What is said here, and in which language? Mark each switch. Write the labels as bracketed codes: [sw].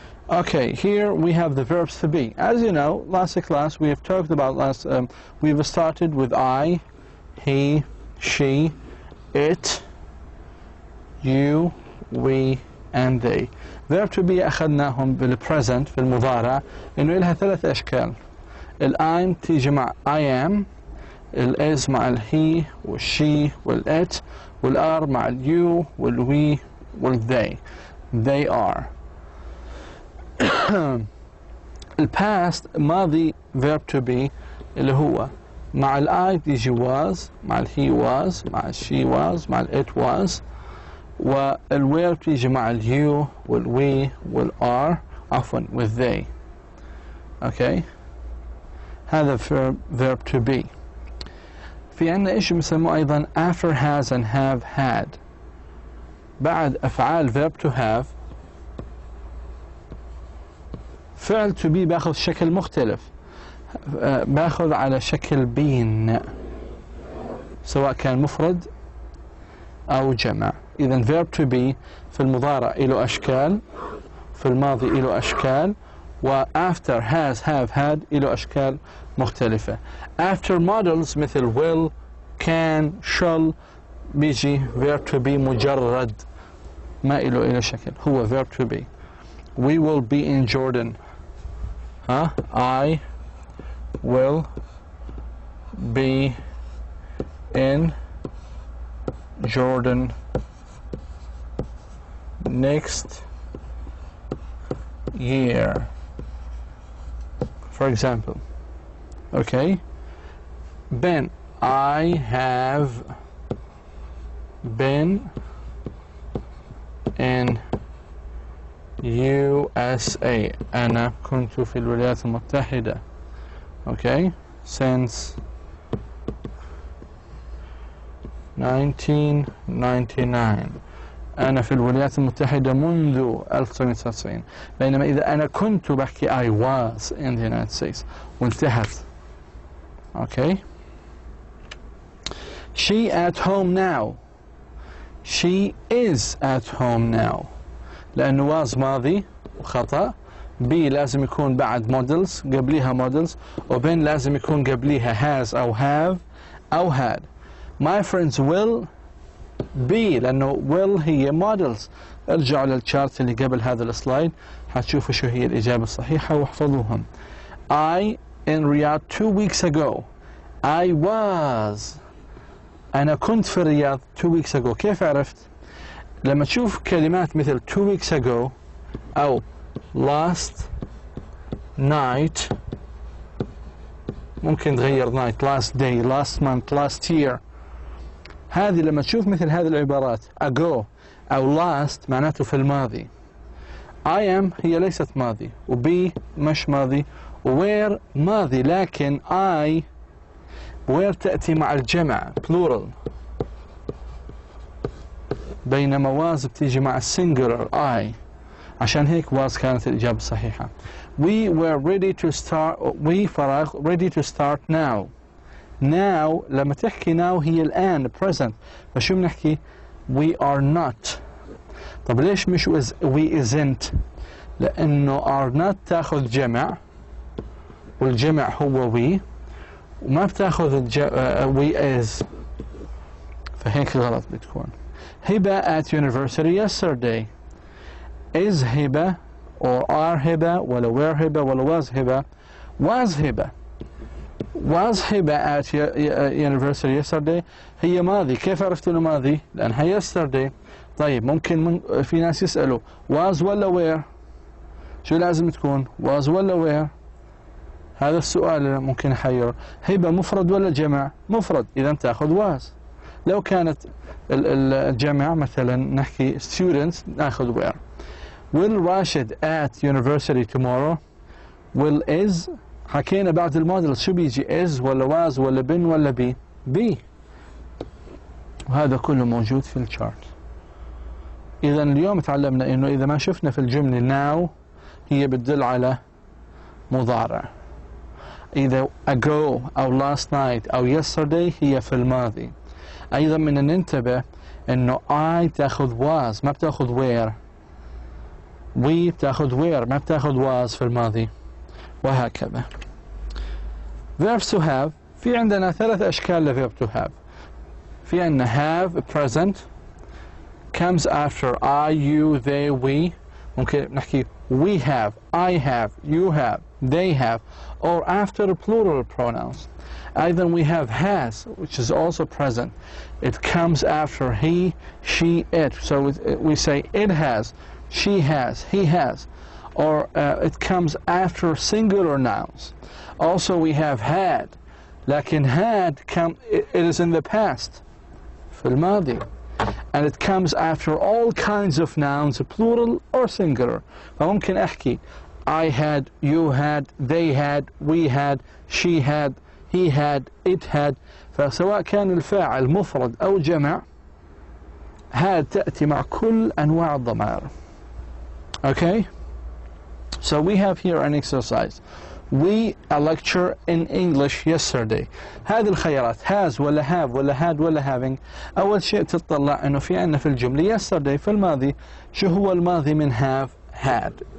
[en] Okay, here we have the verbs to be. As you know, last class we have talked about we've started with I, he, she, it, you, we, and they. [ar] verb to be أخذناهم بالpresent في المضارع إنه إلها ثلاث أشكال. الأيم تيجي مع [en] I am، [ar] الإز مع الهي والشي والإت، والآر مع اليو والوي والthey. [en] they are. [ar] الباست ماضي verb to be اللي هو مع الآي تيجي was، مع الهي was، مع الشي was، مع الإت was، والوير تيجي مع اليو والوي والآر عفوا والthey. اوكي هذا verb to be. في عندنا ايش بنسموه ايضا [en] after has and have had. [ar] بعد افعال verb to have فعل to be باخذ شكل مختلف، باخذ على شكل been سواء كان مفرد او جمع. اذا verb to be في المضارع له اشكال، في الماضي له اشكال، و [en] after has have had [ar] له اشكال مختلفة. [en] after models [ar] مثل [en] will can shall [ar] بيجي verb to be مجرد ما له شكل، هو verb to be. [en] we will be in Jordan. I will be in Jordan next year, for example. Okay. Ben, I have been in USA. [ar] أنا كنت في الولايات المتحدة. [en] Okay. Since 1999. [ar] أنا في الولايات المتحدة منذ 1999. بينما إذا أنا كنت بحكي [en] I was in the United States [ar] وانتهت. [en] Okay. She at home now. She is at home now. [ar] لأنه was ماضي وخطأ. be لازم يكون بعد models قبليها models، وبين لازم يكون قبليها has أو have أو had. [en] My friends will be لأنه will هي models. [ar] ارجعوا للشارت اللي قبل هذا السلايد حتشوفوا شو هي الإجابة الصحيحة واحفظوهم. [en] I in Riyadh 2 weeks ago. I was. [ar] أنا كنت في الرياض [en] 2 weeks ago. [ar] كيف عرفت؟ لما تشوف كلمات مثل [en] 2 weeks ago [ar] أو [en] last night، [ar] ممكن تغير night، [en] last day، last month، last year. [ar] هذه لما تشوف مثل هذه العبارات ago أو last معناته في الماضي. [en] I am [ar] هي ليست ماضي، و be مش ماضي، و where ماضي، لكن [en] I where [ar] تأتي مع الجمع plural، بينما was بتيجي مع السنجلر I. عشان هيك was كانت الإجابة الصحيحة. [en] We were ready to start. we فراغ ready to start now. now [ar] لما تحكي [en] now [ar] هي الآن [en] present، [ar] فشو بنحكي؟ [en] we are not. [ar] طب ليش مش [en] we isn't؟ [ar] لأنه [en] are not [ar] تأخذ جمع، والجمع هو we، وما بتأخذ [en] we is، [ar] فهيك غلط بتكون. [en] Heba at university yesterday. is Heba or are Heba ولا were Heba ولا was Heba? was Heba. was Heba at university yesterday [ar] هي ماضي. كيف عرفت انه ماضي؟ لأنها yesterday. طيب ممكن في ناس يسألوا was ولا were؟ شو لازم تكون؟ was ولا were؟ هذا السؤال اللي ممكن يحير. هبة مفرد ولا جمع؟ مفرد، إذا تأخذ was. لو كانت الجمع مثلا نحكي students ناخذ were. [en] will Rashid at university tomorrow. will is [ar] حكينا بعد الموديل شو بيجي is ولا was ولا been ولا be. وهذا كله موجود في الشارت. إذا اليوم تعلمنا إنه إذا ما شفنا في الجملة now هي بتدل على مضارع. إذا ago أو [en] last night [ar] أو yesterday هي في الماضي. أيضا من ننتبه إنه I تأخذ was ما بتأخذ were. we بتأخذ were ما بتأخذ was في الماضي، وهكذا. [en] verbs to have [ar] في عندنا 3 أشكال ل verb to have. في عندنا [en] have present comes after I, you, they, we. [ar] ممكن نحكي [en] we have, I have, you have, they have, or after plural pronouns. Either we have has, which is also present. It comes after he, she, it. So we say it has, she has, he has. Or it comes after singular nouns. Also we have had. لكن had it is in the past. [ar] في الماضي. [en] And it comes after all kinds of nouns, plural or singular. [ar] فممكن أحكي [en] I had, you had, they had, we had, she had, he had, it had. [ar] فسواء كان الفاعل مفرد أو جمع had تأتي مع كل أنواع الضمائر. [en] Okay? So we have here an exercise. We a lecture in English yesterday. [ar] هذه الخيارات has ولا have ولا had ولا having. أول شيء تطلع إنه في عنا في الجملة yesterday في الماضي. شو هو الماضي من [en] have had.